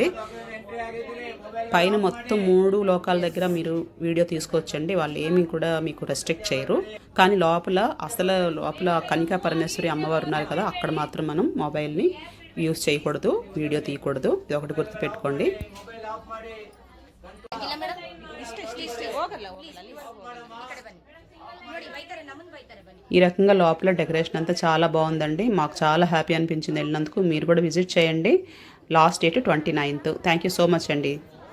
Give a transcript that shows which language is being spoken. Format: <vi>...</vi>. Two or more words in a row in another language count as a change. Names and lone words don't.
<te>పైన మొత్తం 3 లోకాల దగ్గర మీరు వీడియో తీసుకోవచ్చండి. వాళ్ళు ఏమీ కూడా మీకు రెస్ట్రిక్ట్ చేయరు. కానీ లోపల కన్యకా పరమేశ్వరి అమ్మవారు ఉన్నారు కదా, అక్కడ మాత్రం మనం మొబైల్ని యూజ్ చేయకూడదు, వీడియో తీయకూడదు. ఇది ఒకటి గుర్తుపెట్టుకోండి.</te> <kn>ಇಲ್ಲ ಮೇಡಮ್ ಇಷ್ಟು ಹೋಗಲ್ಲ ಈ ಕಡೆ ಬನ್ನಿ ನೋಡಿ ಬೈತಾರೆ ನಮ್ಮನ್ನ ಬೈತಾರೆ ಬನ್ನಿ.</kn> <te>ఈ రకంగా లోపల డెకరేషన్ అంతా చాలా బాగుందండి. మాకు చాలా హ్యాపీ అనిపించింది వెళ్ళినందుకు. మీరు కూడా విజిట్ చేయండి.</te> <en>last date 29th. thank you so much అండి.</en>